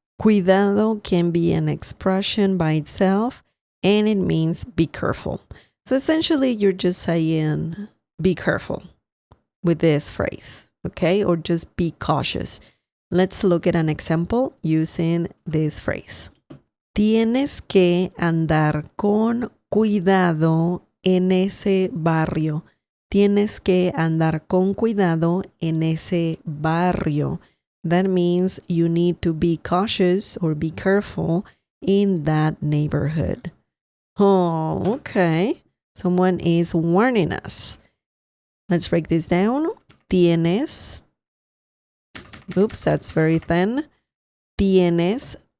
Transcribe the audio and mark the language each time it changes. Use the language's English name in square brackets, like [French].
[English] Cuidado can be an expression by itself, and it means be careful. So essentially, you're just saying be careful with this phrase, okay? Or just be cautious. Let's look at an example using this phrase. [Spanish] Tienes que andar con cuidado en ese barrio. Tienes que andar con cuidado en ese barrio. [English] That means you need to be cautious or be careful in that neighborhood. Oh, okay. Someone is warning us. Let's break this down. Tienes. Oops, that's very thin. Tienes.